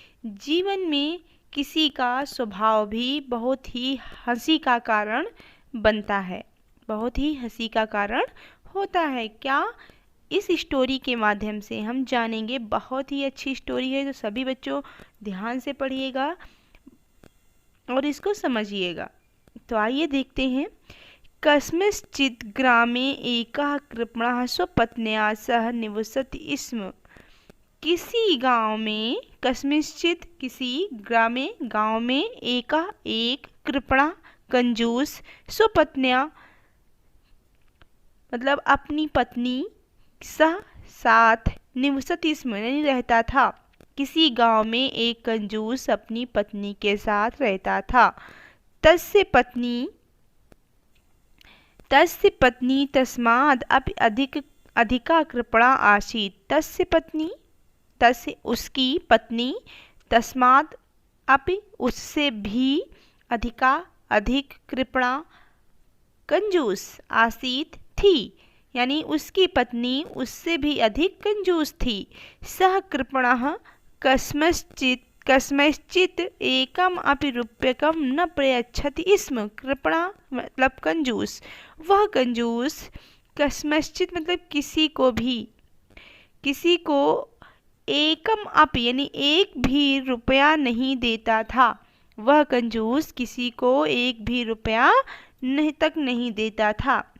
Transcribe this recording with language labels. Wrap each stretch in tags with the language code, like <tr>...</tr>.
<hi>जीवन में किसी का स्वभाव भी बहुत ही हंसी का कारण बनता है, बहुत ही हंसी का कारण होता है। क्या इस स्टोरी के माध्यम से हम जानेंगे। बहुत ही अच्छी स्टोरी है, तो सभी बच्चों ध्यान से पढ़िएगा और इसको समझिएगा। तो आइए देखते हैं।</hi> <sa>कस्मिंश्चित् ग्रामे एकः कृपणः स्वपत्न्या सह निवसति स्म।</sa> <hi>किसी गांव में, कस्मिंश्चित् किसी ग्रामे, गांव में, एक कृपणः कंजूस, स्वपत्न्या मतलब अपनी पत्नी, सह साथ,</hi> <sa>निवसति स्म</sa> <hi>यानी रहता था। किसी गांव में एक कंजूस अपनी पत्नी के साथ रहता था।</hi> <sa>तस्य पत्नी तस्माद् अपि अधिका कृपणा आसीत्।</sa> <hi>तस्य उसकी पत्नी,</hi> <sa>तस्माद् अपि</sa> <hi>उससे भी, अधिक कृपणा कंजूस आसीत् थी, यानी उसकी पत्नी उससे भी अधिक कंजूस थी।</hi> <sa>सह कृपणः कस्मैश्चित् एकम अपि रूप्यकम न प्रयच्छति स्म।</sa> <hi>कृपणा मतलब कंजूस, वह कंजूस, कस्मैश्चित् मतलब किसी को एकम अपि यानी एक भी रुपया नहीं देता था। वह कंजूस किसी को एक भी रुपया नहीं देता था।</hi>